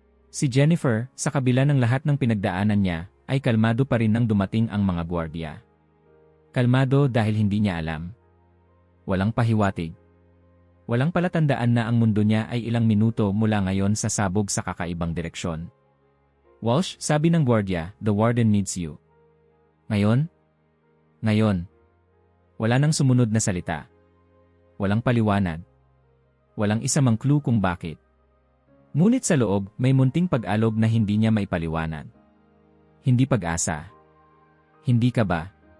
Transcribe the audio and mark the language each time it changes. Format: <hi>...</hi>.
<tl>Si Jennifer, sa kabila ng lahat ng pinagdaanan niya, ay kalmado pa rin nang dumating ang mga gwardiya. Kalmado dahil hindi niya alam. Walang pahiwatig. Walang palatandaan na ang mundo niya ay ilang minuto mula ngayon sasabog sa kakaibang direksyon.</tl> <en>Walsh,</en> <tl>sabi ng gwardiya,</tl> <en>the warden needs you.</en> <tl>Ngayon? Ngayon. Wala nang sumunod na salita. Walang paliwanag. Walang isa mang clue kung bakit. Ngunit sa loob, may munting pag-alog na hindi niya maipaliwanag. Hindi pag-asa. Hindi kaba.</tl>